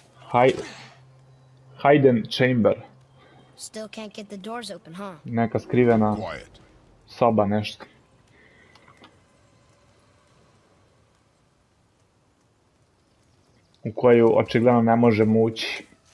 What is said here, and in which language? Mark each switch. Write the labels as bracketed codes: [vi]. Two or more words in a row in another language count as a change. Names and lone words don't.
[en] Hidden chamber. Still can't get the doors open, huh? [sr] Neka skrivena [en] Quiet. [sr] soba, nešto. U koju očigledno ne možemo ući.